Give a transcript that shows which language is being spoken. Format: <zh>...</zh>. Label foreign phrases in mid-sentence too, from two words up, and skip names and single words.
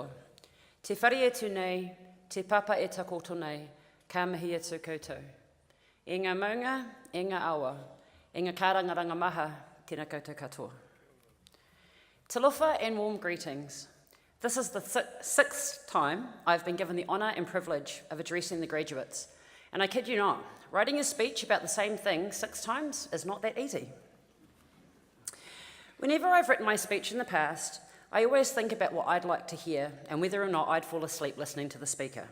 <mi>Te whare e tū nei, te papa e takoto nei, ka mihi e tū koutou. E ngā maunga, e ngā awa, e ngā kārangaranga maha, tēnā koutou katoa.</mi> <en>Talofa and warm greetings. This is the sixth time I've been given the honour and privilege of addressing the graduates. And I kid you not, writing a speech about the same thing 6 times is not that easy. Whenever I've written my speech in the past, I always think about what I'd like to hear and whether or not I'd fall asleep listening to the speaker.</en>